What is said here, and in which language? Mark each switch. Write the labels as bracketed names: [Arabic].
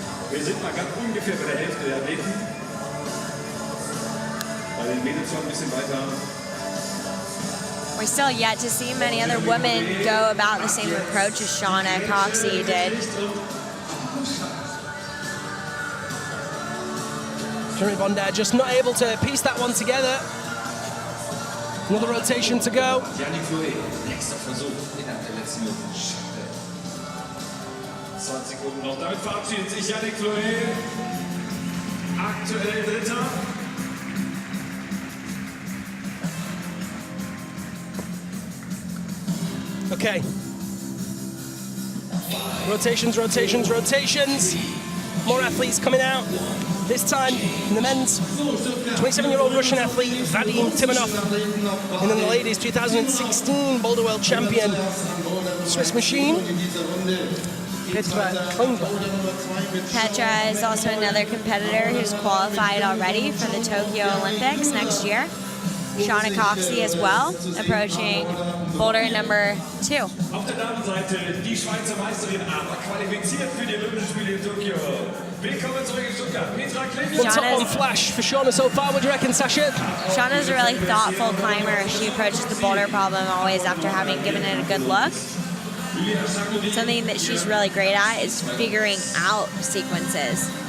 [German] Wir sind mal ganz ungefähr bei der Hälfte der Athleten. Bei den Mädels noch ein bisschen weiter. [English] We're still yet to see many other women go about the same approach as Shauna Coxey did. Jeremy Von Der just not able to piece that one together. Another rotation to go. [German] Yannick Chloé, nächster Versuch innerhalb der letzten Minuten. Schade. 20 Sekunden noch. Damit verabschiedet sich Yannick Chloé. Aktuell Dritter. Okay. [English] Rotations, rotations, rotations. More athletes coming out. This time in the men's, 27-year-old Russian athlete Vadim Timonov. And in the ladies, 2016 Boulder World Champion, Swiss machine, Petra Klingler. Petra is also another competitor who's qualified already for the Tokyo Olympics next year. Shauna Coxey as well, approaching boulder number 2. [German] Auf der Damenseite die Schweizer Meisterin, aber qualifiziert für die Olympischen Spiele in Tokio. Willkommen zurück in Stuttgart, Petra Klingler. [English] What's up on flash for Shauna so far? What do you reckon, Sasha? Shauna's a really thoughtful climber. She approaches the boulder problem always after having given it a good look. Something that she's really great at is figuring out sequences.